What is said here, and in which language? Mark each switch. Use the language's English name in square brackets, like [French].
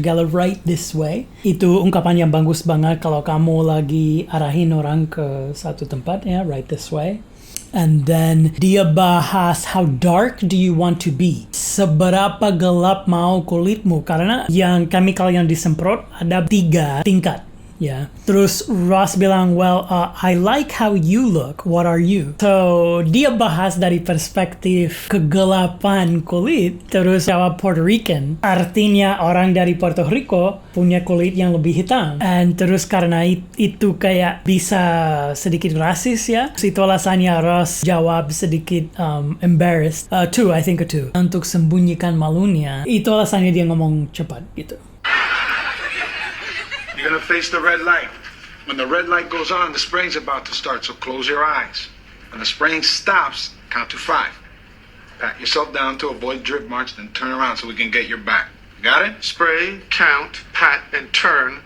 [English] Geller, right this way. [Indonesian] Itu ungkapan yang bagus banget kalau kamu lagi arahin orang ke satu tempat, ya, [English] right this way. And then [Indonesian] dia bahas [English] how dark do you want to be? [Indonesian] Seberapa gelap mau kulitmu? Karena yang chemical yang disemprot ada 3 tingkat. Ya, terus Ross bilang, [English] well, I like how you look. What are you? [Indonesian] So dia bahas dari perspektif kegelapan kulit. Terus jawab Puerto Rican. Artinya orang dari Puerto Rico punya kulit yang lebih hitam. And terus karena itu kayak bisa sedikit rasis ya. Itu alasannya Ross jawab sedikit embarrassed. [English] 2, I think a 2. [Indonesian] Untuk sembunyikan malunya. Itu alasannya dia ngomong cepat gitu. [English] You're gonna face the red light. When the red light goes on, the spraying's about to start, so close your eyes. When the spraying stops, count to 5. Pat yourself down to avoid drip marks, then turn around so we can get your back. Got it? Spray, count, pat, and turn.